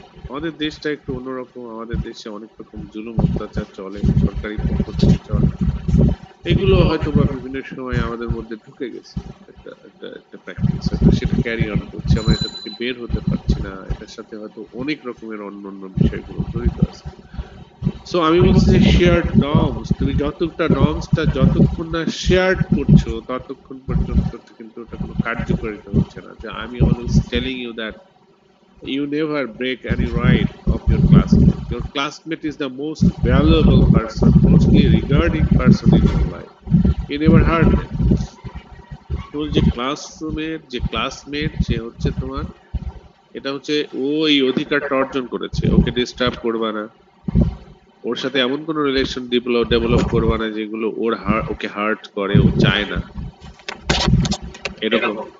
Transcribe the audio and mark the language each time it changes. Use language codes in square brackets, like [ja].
[bn] আমাদের দেশটা একটু অন্যরকম, আমাদের দেশে অনেক রকম জুলুম অত্যাচার চলে, সরকারি পক্ষ থেকে চলে, এগুলো হয়তো বা বিভিন্ন সময় আমাদের মধ্যে ঢুকে গেছে, একটা একটা একটা প্র্যাকটিস, হয়তো সেটা ক্যারি অন করছে, আমরা এটা থেকে বের হতে পারছি না, এটার সাথে হয়তো অনেক রকমের অন্যান্য বিষয়গুলো জড়িত আছে। সো আমি বলছি যে শেয়ার্ড নর্মস, তুমি যতটা নর্মসটা যতক্ষণ না শেয়ার করছো ততক্ষণ পর্যন্ত কিন্তু ওটা কোনো কার্যকারিতা হচ্ছে না। যে আমি [en] Always telling you that you never break any right of your classmate. Your classmate is the most valuable person, mostly regarding person in your life. You never hurt them. [bn] তোমার যে ক্লাসরুমের যে ক্লাসমেট সে হচ্ছে তোমার, এটা হচ্ছে ও এই অধিকারটা অর্জন করেছে। ওকে ডিস্টার্ব করবা না, ওর সাথে এমন কোনো রিলেশন ডেভেলপ করবা না যেগুলো ওকে হার্ট করে, ও চায় না এরকম।